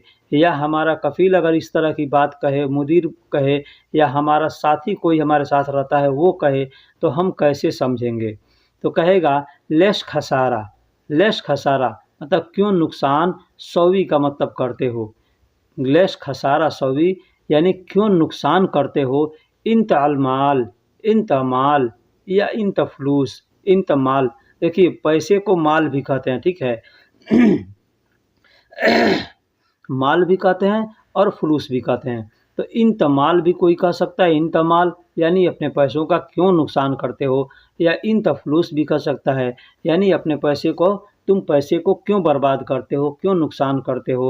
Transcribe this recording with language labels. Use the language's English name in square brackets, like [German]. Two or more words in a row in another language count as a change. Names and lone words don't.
[Hindi] या हमारा कफ़ील अगर इस तरह की बात कहे, मुदीर कहे, या हमारा साथी कोई हमारे साथ रहता है वो कहे, तो हम कैसे समझेंगे? तो कहेगा [Arabic] ليش خسارة, ليش خسارة [Hindi] मतलब क्यों नुकसान, सौवी का मतलब करते हो। [Arabic] ليش خسارة سوّي [Hindi] यानी क्यों नुकसान करते हो। [Arabic] إنت المال، إنت مال، يا إنت فلوس، إنت مال. [Hindi] देखिए पैसे को माल भी कहते हैं, ठीक है। माल भी कहते हैं और फलूस भी कहते हैं। तो [Arabic] إن تمال [Hindi] भी कोई कह सकता है, [Arabic] إن تمال [Hindi] यानी अपने पैसों का क्यों नुकसान करते हो, या [Arabic] إن تفلوس [Hindi] भी कह सकता है यानी अपने पैसे को तुम पैसे को क्यों बर्बाद करते हो, क्यों नुकसान करते हो।